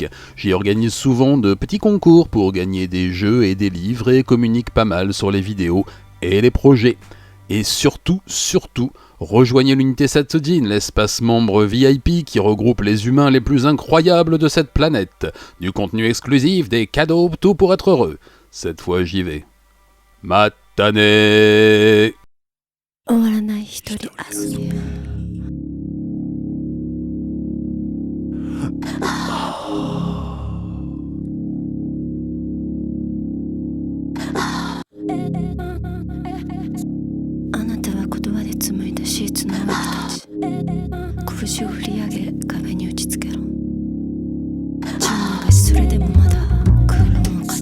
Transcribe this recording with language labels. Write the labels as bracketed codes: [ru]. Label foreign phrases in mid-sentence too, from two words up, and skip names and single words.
[fr] J'y organise souvent de petits concours pour gagner des jeux et des livres et communique pas mal sur les vidéos et les projets. Et surtout, rejoignez l'unité Satsujin, l'espace membre VIP qui regroupe les humains les plus incroyables de cette planète. Du contenu exclusif, des cadeaux, tout pour être heureux. Cette fois j'y vais. Matane! [ja] 終わらない一人遊びあなたは言葉で紡いだシーツの上に立ち拳を振り上げ壁に打ちつけろ純奈がそれでもまだ空論を語る